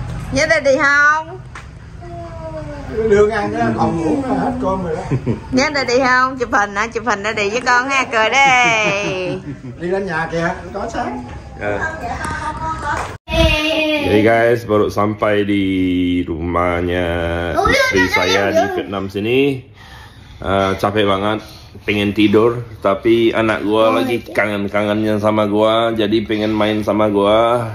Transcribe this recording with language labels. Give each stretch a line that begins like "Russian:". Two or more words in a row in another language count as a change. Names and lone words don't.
Vietnamese: Nhớ Daddy không? Đưa ăn đó, còn ngủ nó hết cơm rồi đó. Nhớ Daddy không? Chụp hình hả? Chụp hình Daddy với con ha, cười đi. Đi lên nhà kìa, có sáng.
Indonesian: Jadi guys, baru sampai di rumahnya istri saya di Vietnam sini. Capek banget, pengen tidur, tapi anak gua lagi kangen-kangennya sama gua, jadi pengen main sama gua.